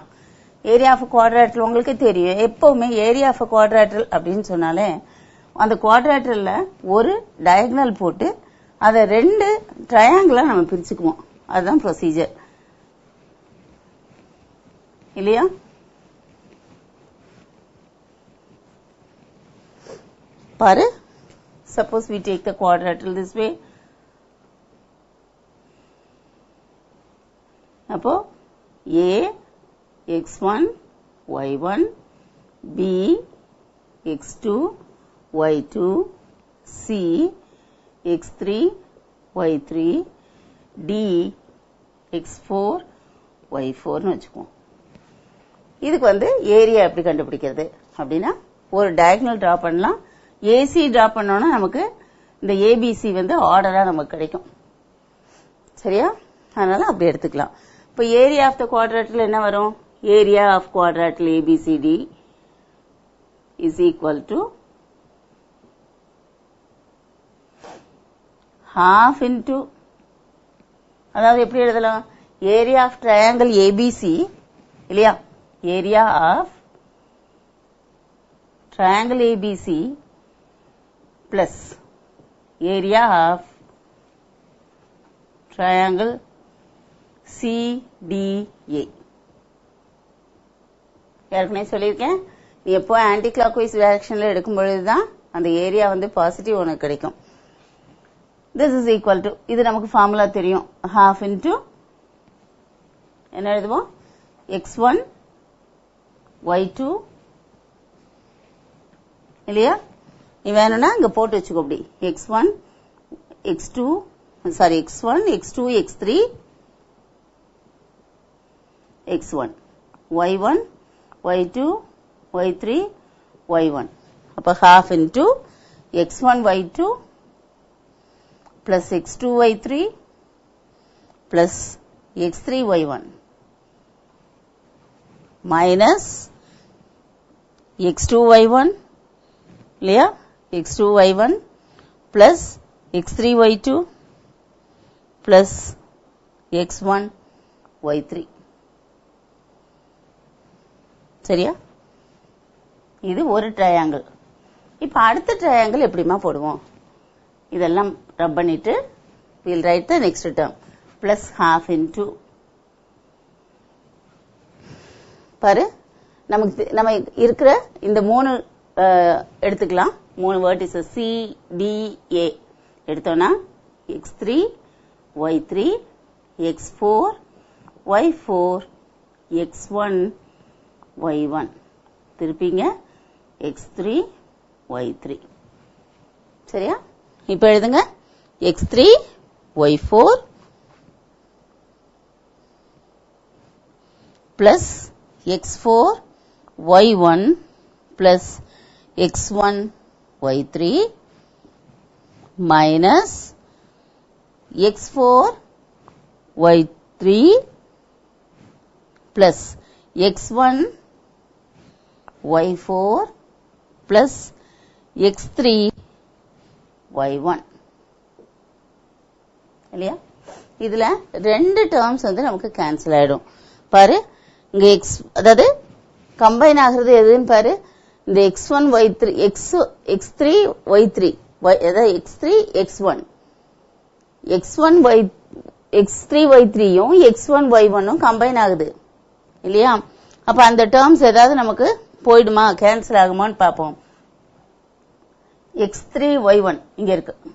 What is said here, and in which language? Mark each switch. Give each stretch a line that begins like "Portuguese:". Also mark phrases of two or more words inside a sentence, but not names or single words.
English: area of quadrilateral
Tamil: உங்களுக்கு தெரியும், எப்பவுமே
English: area of quadrilateral
Tamil: அப்படின்னு சொன்னாலே அந்த குவாட்ரிலேட்டரல்ல ஒரு டயகனல் போட்டு அதை 2 ட்ரையாங்கிளா நம்ம பிரிச்சுக்குவோம். அதுதான் ப்ரொசீஜர் இல்லையா? பாரு,
English: suppose we take the quadrilateral this way.
Tamil: அப்போ A x1 y1 B x2 y2 C x3 y3 D x4 y4 னு வச்சுக்குவோம். இதுக்கு ஏரியா எப்படி கண்டுபிடிக்கிறது அப்படின்னா ஒரு
English: diagonal draw
Tamil: பண்ணலாம். ஏசி டிரா பண்ணோம்னா நமக்கு இந்த ஏபிசி ஆர்டரா நமக்கு கிடைக்கும். சரியா? அதனால அப்படி எடுத்துக்கலாம். இப்போ
English: area of the quadrilateral
Tamil: என்ன வரும்?
English: Area of quadrilateral ABCD is equal to half into,
Tamil: அதாவது எப்படி எழுதலாம்?
English: area of triangle ABC இல்லையா? area of triangle ABC plus area of triangle CDA.
Tamil: ஏற்கனவே சொல்லியிருக்கேன், நீ எப்போ
English: anticlockwise direction
Tamil: எடுக்கும் பொழுதுதான் அந்த ஏரியா பாசிட்டிவ் உனக்கு கிடைக்கும்.
English: this is equal to,
Tamil: இது நமக்கு ஃபார்முலா தெரியும்,
English: half into
Tamil: என்ன எழுதுவோம்? x1 y2 இல்லையா? நீ வேணும்னா இங்க போட்டு வச்சுக்கோ. அப்படி x1 x2 x3 x1 y1 y2 y3 y1.
English: அப்ப half into x1 y2 plus x2 y3 plus x3 y1 minus x2 y1 இல்லையா? x2 y1 plus x3 y2 plus x1 y3.
Tamil: சரியா? இது ஒரு ட்ரையாங்கிள். இப்ப அடுத்த ட்ரையாங்கிள் எப்படிமா போடுவோம்? இதெல்லாம் ரப் பண்ணிட்டு
English: we'll write the next term plus half into,
Tamil: பாரு நமக்கு நம்ம இருக்கிற இந்த 3 எடுத்துக்கலாம். 3 வெர்டிசஸ் C D A எடுத்தோம்னா x3 y3 x4 y4 x1 y1 திருப்பிங்க x3 y3. சரியா? இப்ப எழுதுங்க
English: x3 y4 plus x4 y1 plus x1 y3 minus x4 y3 plus x1 y4 plus x3 y1 இல்லையா?
Tamil: இதுல 2 டேர்ம்ஸ் நமக்கு கேன்சல் ஆயிடும். பாரு இங்க x, அதாவது கம்பைன் ஆகிறது எதுன்னு பாரு. இந்த x1 y3 x3 y3 அதாவது x3 x1 x3 y3யும் x1 y1ம் கம்பைன் ஆகுது இல்லையா? அப்ப அந்த டேர்ம்ஸ் ஏதாவது நமக்கு போயிடுமா, கேன்சல் ஆகுமான்னு பாப்போம். x3 y1 இங்க இருக்கு.